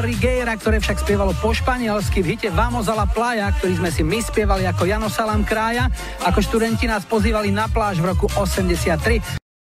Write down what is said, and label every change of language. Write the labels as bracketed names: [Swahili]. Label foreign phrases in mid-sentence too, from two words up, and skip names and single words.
[Slovak] Rigera, ktoré však spievalo po španielsky v hite Vamos a la playa, ktorý sme si my spievali ako Jano Salam Krája. Ako študenti nás pozývali na pláž v roku 83.